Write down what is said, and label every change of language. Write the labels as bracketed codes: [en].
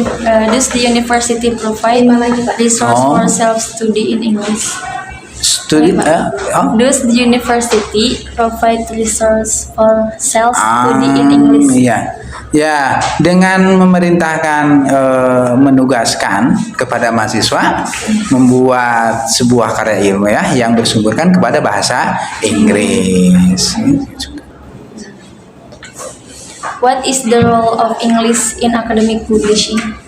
[en] Does the university provide resource for self-study in English? Does the university provide resources for self-study in English? [id] Iya, ya dengan memerintahkan menugaskan kepada mahasiswa membuat sebuah karya ilmiah yang bersumberkan kepada bahasa Inggris. [en] What is the role of English in academic publishing?